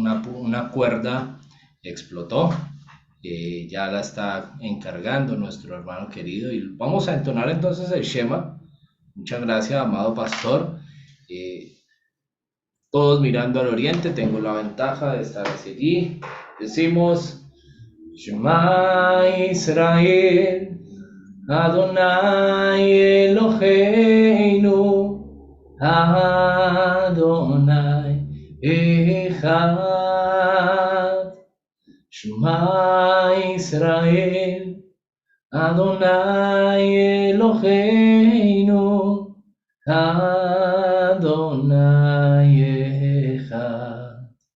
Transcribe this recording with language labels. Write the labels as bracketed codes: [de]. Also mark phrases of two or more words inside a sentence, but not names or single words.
[es] Una cuerda explotó, ya la está encargando nuestro hermano querido y vamos a entonar entonces el Shema. Muchas gracias, amado pastor. Todos mirando al oriente, tengo la ventaja de estar hacia allí. [he] Decimos שמע ישראל אדני אלהינו אדני אחד. שמע ישראל אדני אלהינו אדני אחד.